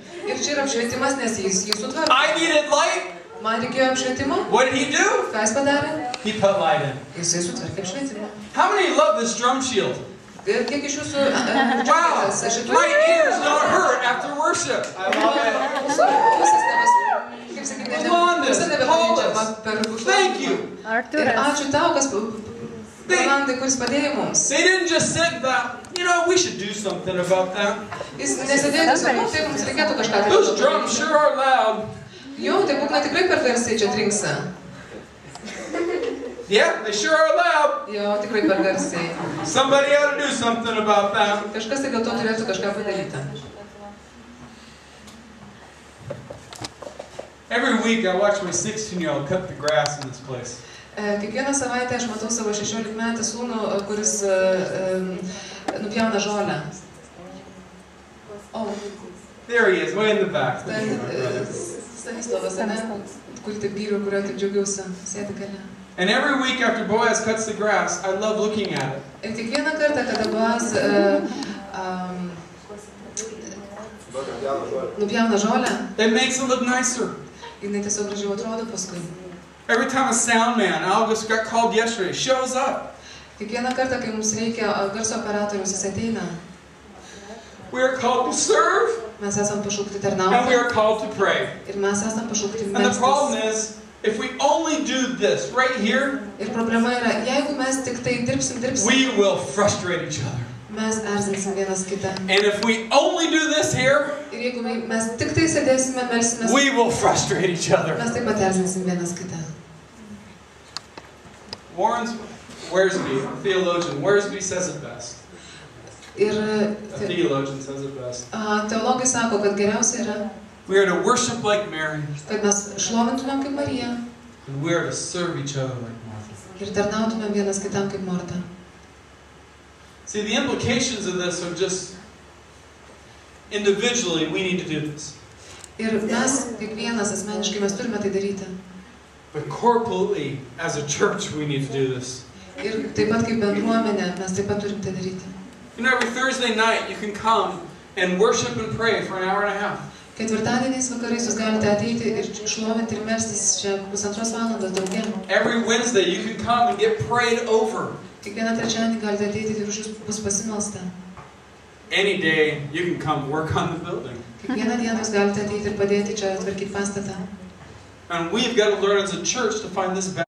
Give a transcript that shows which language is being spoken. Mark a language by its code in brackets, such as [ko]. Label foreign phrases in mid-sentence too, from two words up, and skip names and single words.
[lt] Ir čia yra apšvietimas, nes jis jį sutvarko. [en] I needed light. [lt] Man reikėjo apšvietimo. [en] What did he do? [lt] Ką jis padarė? [en] He put light in. [lt] Jisai sutvarkė apšvietimą. [en] How many love this drum shield? [lt] Ir kiek iš jūsų... [en] Wow, my ears don't hurt after worship. I love it. Thank you. [lt] Ir ačiū tau, kas... Rolandai, kuris padėjo mums. [en] They didn't just sit back. You know, we should do something about that. [lt] Jis nesėdėjo tiesiog, taip mums reikėtų kažką tai. [en] Those drums sure are loud. [lt] Jo, tai būkna tikrai per garsiai čia trinksa. [en] Yeah, they sure are loud. [lt] Jo, tikrai per garsiai. [en] Somebody ought to do something about that. [lt] Kažkas tai dėl to turėtų kažką padaryti. [en] Every week I watch my 16-year-old cut the grass in this place. [lt] Kiekvieną savaitę aš matau savo 16-metį sūnų, kuris nupjauna žolę. [en] Oh. There he is, way in the back. [lt] Stanislavas, ane? Kurį taip vyriu, kurio taip džiaugiausi, sėdi gale. [en] And every week after Boaz cuts the grass, I love looking at it. [lt] Ir kiekvieną kartą, kada Boaz nupjauna žolę, [en] It makes it look nicer. [lt] jinai tiesiog gražiau atrodo paskui. [en] Every time a sound man, August got called yesterday, shows up. [lt] Kiekvieną kartą, kai mums reikia garso operatorius, jis ateina. [en] We are called to serve, [lt] Mes esam pašaukti [en] and we [lt] tarnauti [en] are called to pray. [lt] ir mes esam pašaukti [en] And the problem [lt] melstis. [en] is, if we only do this right here, [lt] Ir problema yra, jeigu mes tik tai dirbsim, [en] we will frustrate each other. [lt] mes erzinsim vienas kitą. [en] And if we only do this here, [lt] Ir jeigu mes tik tai sėdėsime, melsimės, [en] we will frustrate each other. [lt] mes taip pat erzinsim vienas kitą. [en] Warren Wiersbe, a theologian, Wiersbe says it best. [lt] Ir [en] A theologian says it best. [lt] teologai sako, kad geriausia yra, [en] We are to worship like Mary, [lt] kad mes šlovintumėm kaip Marija [en] and we are to serve each other like Martha. [lt] ir tarnautumėm vienas kitam kaip Morta. [en] See, the implications of this are just individually, we need to do this. [lt] Ir mes, kiekvienas asmeniškai, mes turime tai daryti. [en] But corporately, as a church, we need to do this. [lt] Ir taip pat kaip bendruomenė, mes taip pat turim tai daryti. [en] You know, every Thursday night, you can come and worship and pray for an hour and a half. [lt] Ketvirtadieniais vakarais jūs galite ateiti ir šlovinti ir melstis čia 1,5 valandos daugiau. [en] Every Wednesday, you can come and get prayed over. [lt] Kiekvieną trečiadienį galite ateiti ir už jūs bus pasimelsta. [en] Any day, you can come work on the building. [lt] Kiekvieną dieną jūs galite ateiti ir padėti čia tvarkyti pastatą. [en] And we've got to learn as a church to find this balance.